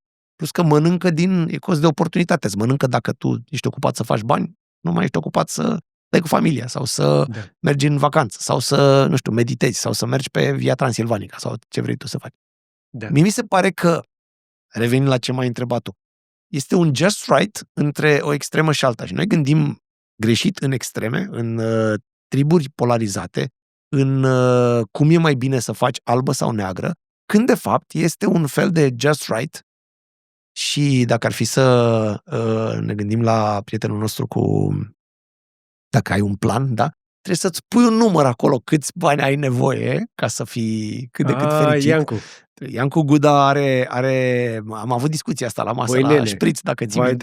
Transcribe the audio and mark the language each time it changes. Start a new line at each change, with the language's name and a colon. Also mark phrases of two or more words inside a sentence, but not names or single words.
Romanian: Plus că mănâncă e cost de oportunitate. Îți mănâncă dacă tu ești ocupat să faci bani, nu mai ești ocupat să stai cu familia sau să mergi în vacanță sau să, nu știu, meditezi sau să mergi pe Via Transilvanica sau ce vrei tu să faci. Da. Mie mi se pare că, revenind la ce m-ai întrebat tu, este un
English: just right
Romanian: între o extremă și alta. Și noi gândim greșit în extreme, în triburi polarizate, în cum e mai bine să faci albă sau neagră, când de fapt este un fel de
English: just right.
Romanian: Și dacă ar fi să ne gândim la prietenul nostru dacă ai un plan, da? Trebuie să-ți pui un număr acolo câți bani ai nevoie ca să fii cât de cât fericit. Iancu Guda am avut discuția asta la masă, la șpriț, dacă ții minte.